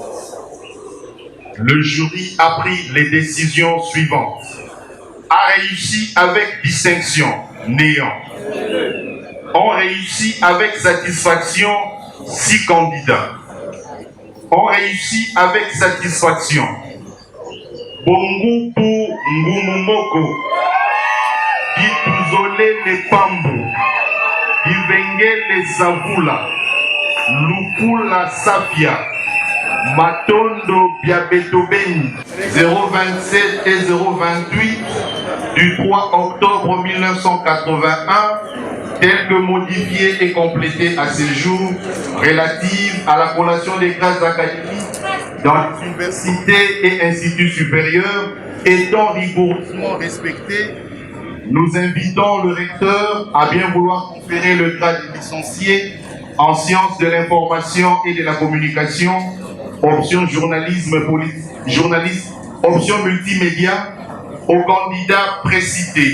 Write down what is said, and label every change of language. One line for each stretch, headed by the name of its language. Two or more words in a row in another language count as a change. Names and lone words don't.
French: Le jury a pris les décisions suivantes. A réussi avec distinction, néant. On réussit avec satisfaction 6 candidats. ont réussi avec satisfaction. Bongupu Ngumumoko, Ituzole le Pambu, Ivenge le Savula, Lupula Safia, Matondo Biabetobeni, 027 et 028 du 3 octobre 1981, tel que modifié et complété à ce jour, relative à la collation des grades académiques dans les universités et instituts supérieurs, étant rigoureusement respectés, nous invitons le recteur à bien vouloir conférer le grade de licencié en sciences de l'information et de la communication, option journalisme option multimédia, au candidat précité.